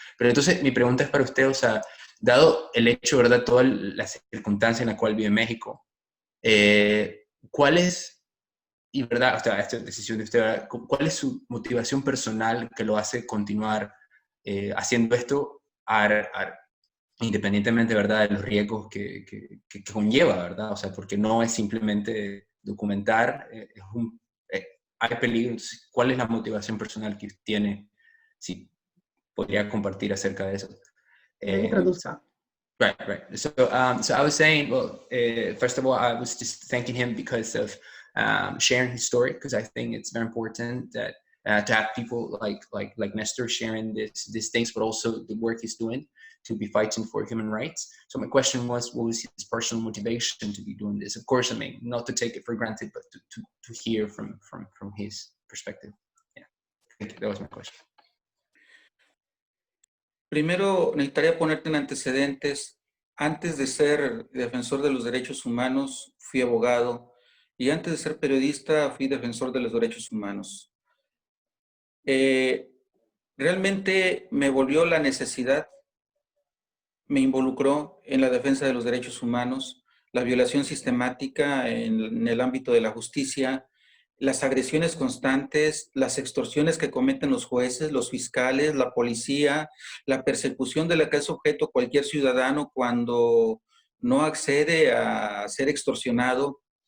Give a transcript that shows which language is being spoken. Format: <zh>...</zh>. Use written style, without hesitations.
<es>Pero entonces mi pregunta es para usted, o sea, dado el hecho, ¿verdad?, toda la circunstancia en la cual vive México, ¿cuál es, y verdad, o sea, esta decisión de usted, ¿verdad?, cuál es su motivación personal que lo hace continuar haciendo esto, independientemente, ¿verdad?, de los riesgos que conlleva, ¿verdad? O sea, porque no es simplemente documentar, hay peligros. ¿Cuál es la motivación personal que tiene? Si podría compartir acerca de eso.</es> <en>Right. So I was saying, well, first of all, I was just thanking him because of sharing his story, because I think it's very important that to have people like Nestor sharing these things, but also the work he's doing to be fighting for human rights. So my question was, what was his personal motivation to be doing this? Of course, I mean, not to take it for granted, but to hear from his perspective. Yeah, thank you. That was my question.</en> <es>Primero, necesitaría ponerte en antecedentes. Antes de ser defensor de los derechos humanos, fui abogado, y antes de ser periodista, fui defensor de los derechos humanos. Realmente me volvió la necesidad, me involucró en la defensa de los derechos humanos, la violación sistemática en el ámbito de la justicia, las agresiones constantes, las extorsiones que cometen los jueces, los fiscales, la policía, la persecución de la que es objeto cualquier ciudadano cuando no accede a ser extorsionado,</es>